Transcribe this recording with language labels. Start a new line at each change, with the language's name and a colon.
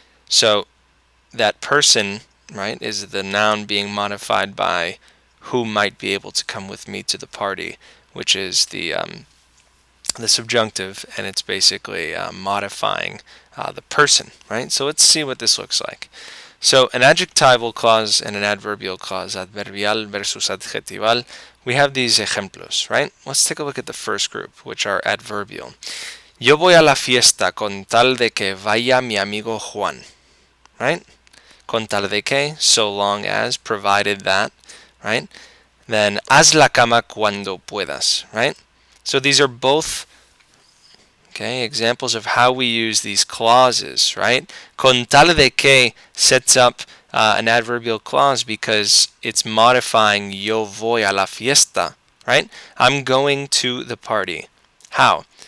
English: So that person, right, is the noun being modified by who might be able to come with me to the party, which is the subjunctive, and it's basically modifying the person, right? So let's see what this looks like. So an adjectival clause and an adverbial clause, adverbial versus adjetival, we have these ejemplos, right? Let's take a look at the first group, which are adverbial.
Spanish: Yo voy a la fiesta con tal de que vaya mi amigo Juan, right? Con tal de que,
English: so long as, provided that, right?
Spanish: Then haz la cama cuando puedas, right?
English: So these are both examples of how we use these clauses, right?
Spanish: Con tal de que
English: sets up an adverbial clause because it's modifying
Spanish: yo voy a la fiesta,
English: right? I'm going to the party. How?